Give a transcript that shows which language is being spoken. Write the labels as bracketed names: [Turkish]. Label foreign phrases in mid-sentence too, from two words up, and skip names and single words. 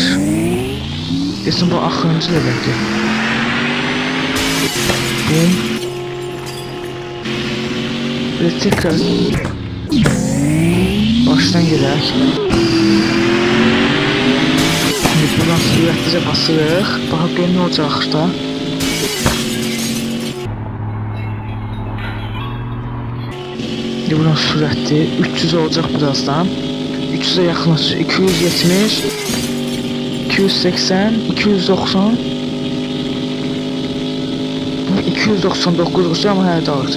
[Azerbaijani] Desin bu axırıncı da belki. [Turkish] Bum. Ve tekrar. [Azerbaijani] Baştan gelək. Şimdi buradan sürətlicə basırıq. Baxaq görün nə olacaq da. Şimdi buradan sürətli 300 olacaq birazdan. 300'e yaxınlaşır. 270 280 290 299 ama hələ də artır.